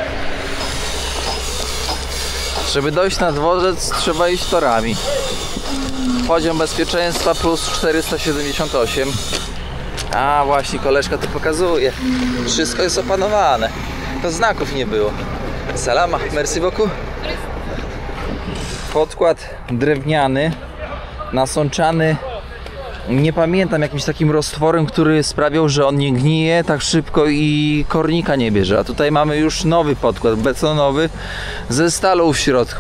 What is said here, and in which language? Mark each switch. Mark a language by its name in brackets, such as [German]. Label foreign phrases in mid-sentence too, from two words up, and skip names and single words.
[Polish] Żeby dojść na dworzec, trzeba iść torami. Poziom bezpieczeństwa plus 478. A właśnie, koleżka to pokazuje. Wszystko jest opanowane. To znaków nie było. [French] Salama, merci beaucoup. [Polish] Podkład drewniany, nasączany, nie pamiętam, jakimś takim roztworem, który sprawiał, że on nie gnije tak szybko i kornika nie bierze. A tutaj mamy już nowy podkład betonowy ze stalą w środku.